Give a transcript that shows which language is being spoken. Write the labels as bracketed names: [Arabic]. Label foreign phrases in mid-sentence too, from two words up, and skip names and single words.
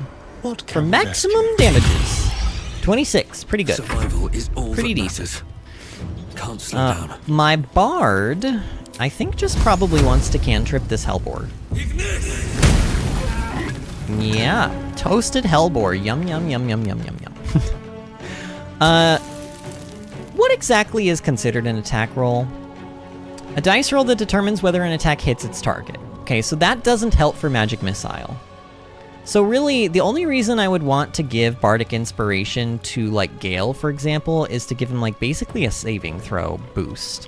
[English] What For can maximum rescue? damages. 26. Pretty good. Survival is all Pretty that decent. matters. Can't slow down. My Bard, I think, just probably wants to cantrip this Hellbore. Yeah, toasted Hellbore. Yum, yum, yum, yum, yum, yum, yum. What exactly is considered an attack roll? A dice roll that determines whether an attack hits its target. Okay, so that doesn't help for Magic Missile. So really, the only reason I would want to give Bardic Inspiration to, like, Gale, for example, is to give him, like, basically a saving throw boost.